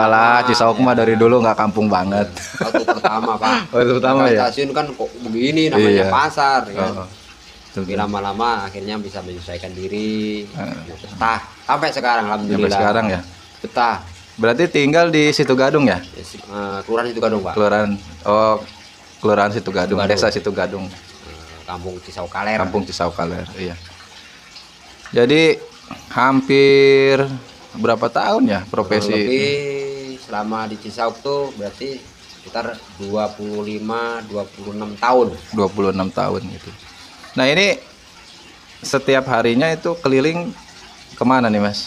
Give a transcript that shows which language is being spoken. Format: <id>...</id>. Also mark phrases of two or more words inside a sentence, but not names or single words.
<id>Enggak lah, Cisauk mah dari dulu nggak kampung banget. Waktu pertama, Pak. Waktu pertama ya. Stasiun kan kok begini namanya pasar ya. Tapi Betul. lama-lama akhirnya bisa menyesuaikan diri. Betah sampai sekarang alhamdulillah. Sampai sekarang ya. Betah. Berarti tinggal di Situgadung ya? Kelurahan Situgadung, Pak. Kelurahan Situgadung, Desa Situgadung. Kampung Cisauk Kaler. Kampung Cisauk Kaler, iya. Jadi hampir berapa tahun ya profesi? Kurang lebih selama di Cisauk tuh berarti sekitar 26 tahun. 26 tahun gitu. Nah, ini setiap harinya itu keliling kemana nih Mas?</id>